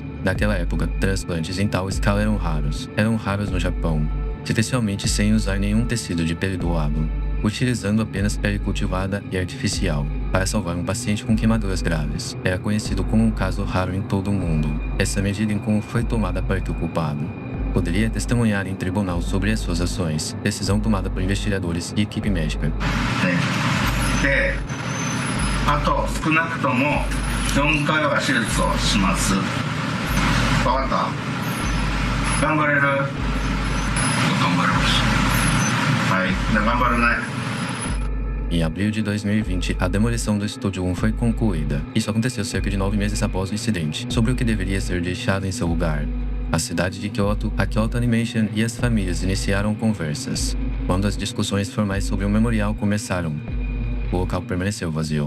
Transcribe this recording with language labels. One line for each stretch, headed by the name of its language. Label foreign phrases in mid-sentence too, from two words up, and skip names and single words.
Portuguese: Naquela época, transplantes em tal escala eram raros. Eram raros no Japão, especialmente sem usar nenhum tecido de pele doado, utilizando apenas pele cultivada e artificial para salvar um paciente com queimaduras graves. Era conhecido como um caso raro em todo o mundo. Essa medida em como foi tomada parte o culpado poderia testemunhar em tribunal sobre as suas ações, decisão tomada por investigadores e equipe médica.
Japanese: で、あと少なくとも4回は手術をします。分かった？頑張れる？頑張ります。はい、じゃあ頑張るね。
Portuguese: Em abril de 2020, a demolição do Estúdio 1 foi concluída. Isso aconteceu cerca de 9 meses após o incidente, sobre o que deveria ser deixado em seu lugar. A cidade de Kyoto, a Kyoto Animation e as famílias iniciaram conversas. Quando as discussões formais sobre o memorial começaram, o local permaneceu vazio.